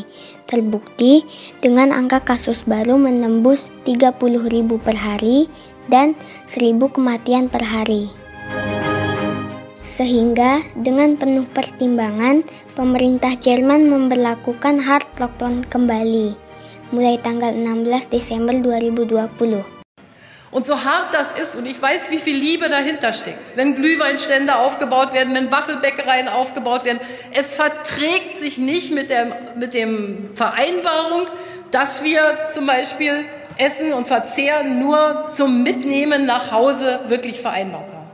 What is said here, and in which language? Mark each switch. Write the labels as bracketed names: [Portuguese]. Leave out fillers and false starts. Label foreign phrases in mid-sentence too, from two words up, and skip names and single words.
[Indonesian] Terbukti dengan angka kasus baru menembus 30.000 per hari dan 1.000 kematian per hari. Sehingga dengan penuh pertimbangan, pemerintah Jerman memberlakukan [English] hard lockdown [Indonesian] kembali, mulai tanggal 16 Desember 2020. [German] Und so hart das ist, und ich weiß, wie viel Liebe dahinter steckt, wenn Glühweinstände aufgebaut werden, wenn Waffelbäckereien aufgebaut werden, es verträgt sich nicht mit der Vereinbarung, dass wir zum Beispiel Essen und Verzehr nur zum Mitnehmen nach Hause wirklich vereinbart haben.